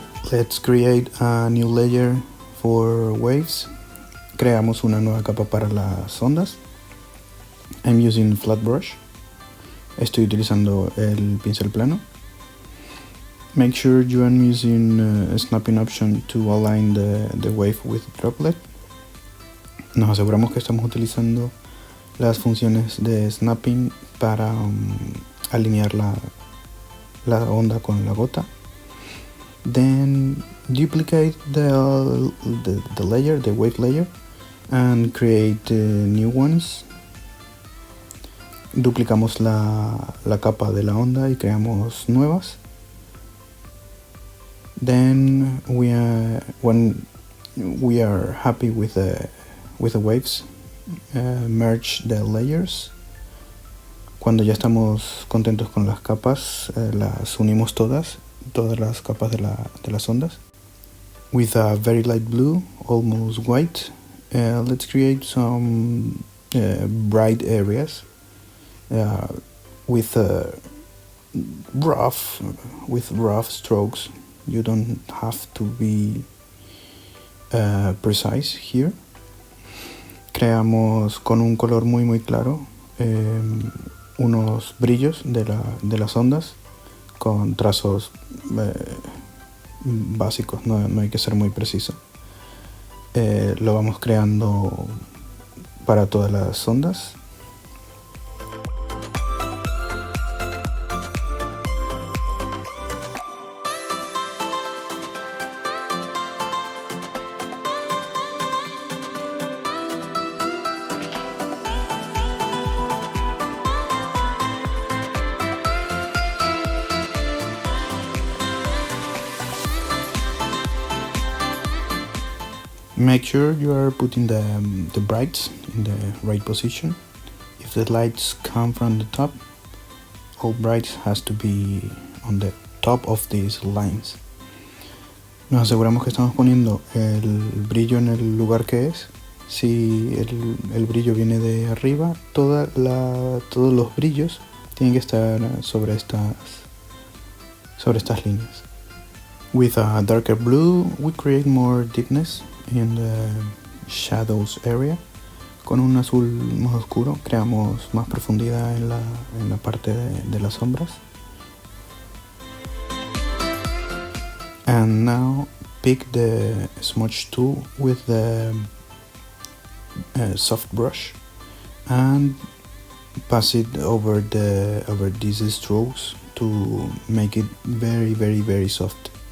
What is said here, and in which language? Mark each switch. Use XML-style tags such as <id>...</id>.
<en>Let's create a new layer for waves.</en> <es>Creamos una nueva capa para las ondas.</es> <en>I'm using flat brush.</en> <es>Estoy utilizando el pincel plano.</es> <en>Make sure you are using a snapping option to align the wave with droplet.</en> <es>Nos aseguramos que estamos utilizando las funciones de snapping para alinear la onda con la gota.</es> <en>Then duplicate the layer, the wave layer, and create new ones.</en> <es>Duplicamos la capa de la onda y creamos nuevas.</es> <en>Then when we are happy with the waves, merge the layers.</en> <es>Cuando ya estamos contentos con las capas, las unimos todas las capas de las ondas.</es> <en>With a very light blue, almost white, let's create some bright areas with rough strokes. You don't have to be precise here.</en> <es>Creamos con un color muy claro unos brillos de las ondas con trazos básicos, no hay que ser muy preciso. Lo vamos creando para todas las ondas.</es> <en>Make sure you are putting the brights in the right position. If the lights come from the top, all brights has to be on the top of these lines.</en> <es>Nos aseguramos que estamos poniendo el brillo en el lugar que es. Si el brillo viene de arriba, todos los brillos tienen que estar sobre estas líneas.</es> <en>With a darker blue, we create more deepness in the shadows area.</en> <es>Con un azul más oscuro creamos más profundidad en la parte de las sombras.</es> <en>And now pick the smudge tool with the soft brush and pass it over these strokes to make it very soft.</en>